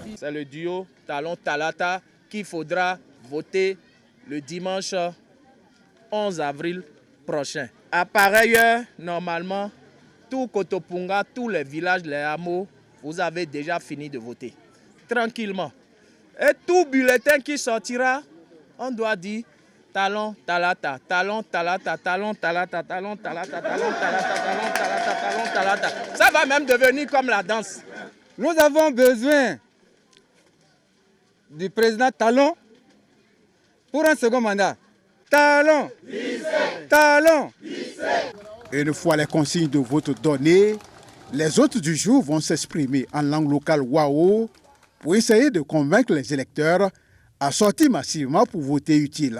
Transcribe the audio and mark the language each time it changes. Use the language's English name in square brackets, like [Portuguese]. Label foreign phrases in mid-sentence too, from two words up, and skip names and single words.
[French] C'est le duo Talon-Talata qu'il faudra voter le dimanche 11 avril prochain. À pareille heure, normalement, tout Kotopunga, tous les villages, les hameaux, vous avez déjà fini de voter. Tranquillement. Et tout bulletin qui sortira, on doit dire Talon, Talata, Talon, Talata, Talon, Talata, Talon, Talata, Talon, Talata, Talon, Talata, Talon, Talata. Ça va même devenir comme la danse. Nous avons besoin du président Talon pour un second mandat. Talon, Talon. Et une fois les consignes de vote données, les hôtes du jour vont s'exprimer en langue locale Wao pour essayer de convaincre les électeurs à sortir massivement pour voter utile.